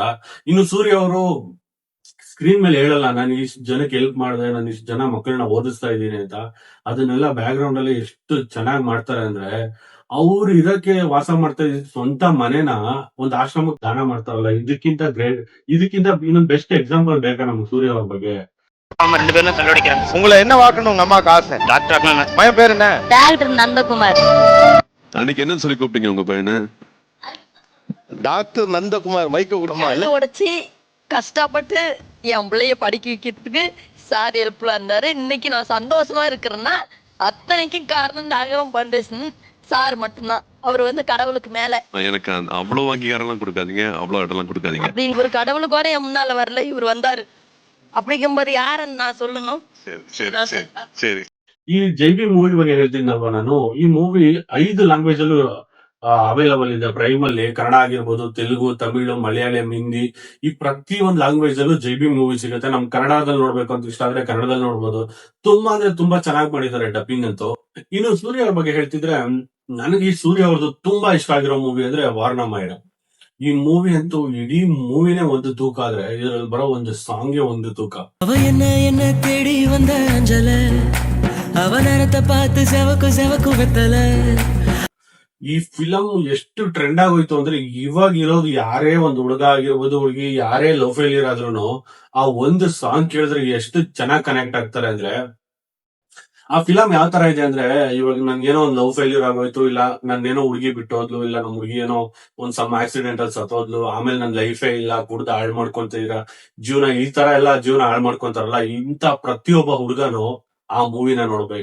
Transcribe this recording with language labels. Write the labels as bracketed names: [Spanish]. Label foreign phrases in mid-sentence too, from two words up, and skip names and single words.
[Kannada] ಇನ್ನು ಸೂರ್ಯ ಅವರು ಸ್ಕ್ರೀನ್ ಮೇಲೆ ಹೇಳಲ್ಲ, ನಾನು ಇಷ್ಟು ಜನಕ್ಕೆ ಹೆಲ್ಪ್ ಮಾಡಿದೆ, ನಾನು ಇಷ್ಟು ಜನ ಮಕ್ಕಳನ್ನ ಓದಿಸ್ತಾ ಇದ್ದೀನಿ ಅಂತ. ಅದನ್ನೆಲ್ಲ [English] back ground [Kannada] ಅಲ್ಲಿ ಎಷ್ಟು ಚೆನ್ನಾಗಿ ಮಾಡ್ತಾರೆ ಅಂದ್ರೆ, ಅವ್ರು ಇರಕ್ಕೆ ವಾಸ ಮಾಡ್ತಾ ಇದ್ದ ಸ್ವಂತ ಮನೆನ ಒಂದು ಆಶ್ರಮಕ್ಕೆ ದಾನ ಮಾಡ್ತಾರಲ್ಲ, ಇದಕ್ಕಿಂತ ಇನ್ನೊಂದು [English] best example [Kannada] ಬೇಕಾ ನಮ್ಗೆ ಸೂರ್ಯ ಅವ್ರ ಬಗ್ಗೆ? [Tamil] அவங்க 2 பேரும் கல்லூரிக்கிறாங்க. உங்களை என்ன வாக்கணும் உங்க அம்மாக்கு ஆசை? டாக்டர் ஆகணும். பையன் பேர் என்ன? டாக்டர் நந்தகுமார். அன்னைக்கு என்ன சொல்லி கூப்பிட்டீங்க உங்க பையனை? டாக்டர் நந்தகுமார். மைக்க விடுமா இல்ல? உடைச்சி கஷ்டப்பட்டு என் பிள்ளைய படிக்க வைக்கிறதுக்கு சார் ஹெல்ப்ஃபுல்லா இருந்தாரு. இன்னைக்கு நான் சந்தோஷமா இருக்கிறேன்னா அத்தனைக்கும் காரணம் நாகரம் பண்டேஷன் சார் மட்டும்தான். அவர் கடவுளுக்கு மேல. எனக்கு அவ்வளவு அங்கீகாரம் கொடுக்காதீங்க, அவ்வளவு இடம்லாம் கொடுக்காதீங்க. அப்படி இவர் கடவுளுக்கு கூட என் முன்னால வரல, இவர் வந்தாரு. அப்படிங்கும்போது யாருன்னு நான் சொல்லணும்? சரி. [Kannada] ಈ ಜೈಬಿ ಮೂವಿ ಬಗ್ಗೆ ಹೇಳ್ತೀನಲ್ವಾ ನಾನು, ಈ ಮೂವಿ 5 ಲ್ಯಾಂಗ್ವೇಜ್ ಅಲ್ಲೂ ಅವೈಲಬಲ್ ಇದೆ ಪ್ರೈಮ್ ಅಲ್ಲಿ. ಕನ್ನಡ ಆಗಿರ್ಬೋದು, ತೆಲುಗು, ತಮಿಳು, ಮಲಯಾಳಂ, ಹಿಂದಿ, ಈ ಪ್ರತಿ ಒಂದ್ ಲ್ಯಾಂಗ್ವೇಜ್ ಅಲ್ಲೂ ಜೈಬಿ ಮೂವಿ ಸಿಗುತ್ತೆ. ನಮ್ ಕನ್ನಡದಲ್ಲಿ ನೋಡ್ಬೇಕು ಅಂತ ಇಷ್ಟ ಆದ್ರೆ ಕನ್ನಡದಲ್ಲಿ ನೋಡ್ಬೋದು. ತುಂಬಾ ಅಂದ್ರೆ ತುಂಬಾ ಚೆನ್ನಾಗಿ ಮಾಡಿದ್ದಾರೆ ಡಬ್ಬಿಂಗ್ ಅಂತೂ. ಇನ್ನು ಸೂರ್ಯ ಅವ್ರ ಬಗ್ಗೆ ಹೇಳ್ತಿದ್ರೆ, ನನಗೆ ಈ ಸೂರ್ಯ ಅವ್ರದ್ದು ತುಂಬಾ ಇಷ್ಟ ಆಗಿರೋ ಮೂವಿ ಅಂದ್ರೆ ವಾರಣಾಮಾಯಣ. ಈ ಮೂವಿ ಅಂತೂ ಇಡೀ ಮೂವಿನೇ ಒಂದು ತೂಕ ಆದ್ರೆ, ಇದ್ರಲ್ಲಿ ಬರೋ ಒಂದು ಸಾಂಗ್ಗೆ ಒಂದು ತೂಕ. [Tamil] அவ என்ன தேடி வந்த அஞ்சல அவ நேரத்தை பார்த்து செவக்கு வெத்தல. [Kannada] ಈ ಫಿಲಂ ಎಷ್ಟು ಟ್ರೆಂಡ್ ಆಗೋಯ್ತು ಅಂದ್ರೆ, ಇವಾಗ ಇರೋದು ಯಾರೇ ಒಂದು ಹುಡುಗ ಆಗಿರ್ಬೋದು, ಹುಡುಗಿ ಯಾರೇ [English] love failure [Kannada] ಆದ್ರೂ ಆ ಒಂದು ಸಾಂಗ್ ಕೇಳಿದ್ರೆ ಎಷ್ಟು ಚೆನ್ನಾಗಿ ಕನೆಕ್ಟ್ ಆಗ್ತಾರೆ ಅಂದ್ರೆ. ಆ ಫಿಲಂ ಯಾವ ತರ ಇದೆ ಅಂದ್ರೆ, ಇವಾಗ ನನ್ಗೇನೋ ಒಂದು [English] love failure [Kannada] ಆಗೋಯ್ತು, ಇಲ್ಲ ನಂದೇನೋ ಹುಡುಗಿ ಬಿಟ್ಟೋದ್ಲು, ಇಲ್ಲ ನಮ್ ಹುಡುಗಿ ಏನೋ ಒಂದ್ [English] some accident [Kannada] ಅಲ್ಲಿ ಸತ್ತೋದ್ಲು, ಆಮೇಲೆ ನನ್ ಲೈಫೇ ಇಲ್ಲ, ಕುಡ್ದು ಹಾಳು ಮಾಡ್ಕೊಂತೀರ ಜೀವನ, ಈ ತರ ಎಲ್ಲ ಜೀವನ ಹಾಳು ಮಾಡ್ಕೊಂತಾರಲ್ಲ, ಇಂತ ಪ್ರತಿಯೊಬ್ಬ ಹುಡುಗನು ಆ ಮೂವಿನ ನೋಡ್ಬೇಕು.